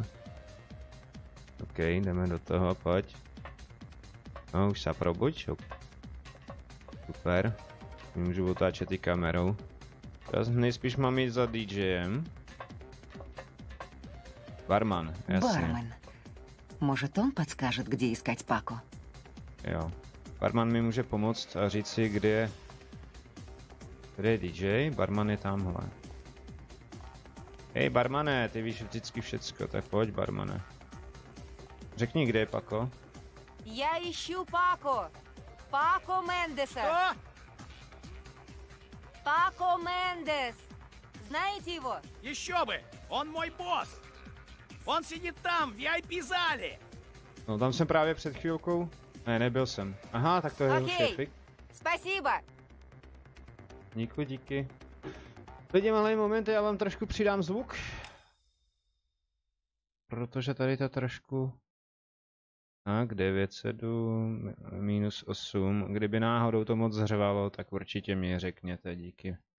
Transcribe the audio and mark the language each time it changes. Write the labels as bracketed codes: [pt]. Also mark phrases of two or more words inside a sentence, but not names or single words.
[cs] OK, jdeme do toho, pojď. No, už se probuď. Super. Můžu otáčet i kamerou. Já nejspíš mám jít za DJem. Barman, jasně. [ru] Бармен. Может, он подскажет, где искать Пако? [cs] Jo. Barman mi může pomoct a říct si, kde je DJ. Barman je tamhle. Hej, barmane, ty víš vždycky všecko, tak pojď, barmane. Řekni, kde je Pako. [ru] Я ищу Пако. Пако Мендеса. Что? Пако Мендес. Знаете его? Еще бы! Он мой босс! Он сидит там, в VIP-зале! [cs] No tam jsem právě před chvílkou. Ne, nebyl jsem. Aha, tak to je [ru] Окей. [cs] šéfik. [ru] Спасибо. [cs] Díky. Lidi, malý moment, já vám trošku přidám zvuk. Protože tady to trošku... Tak, 907, -8. Kdyby náhodou to moc zřvalo, tak určitě mi řekněte, díky.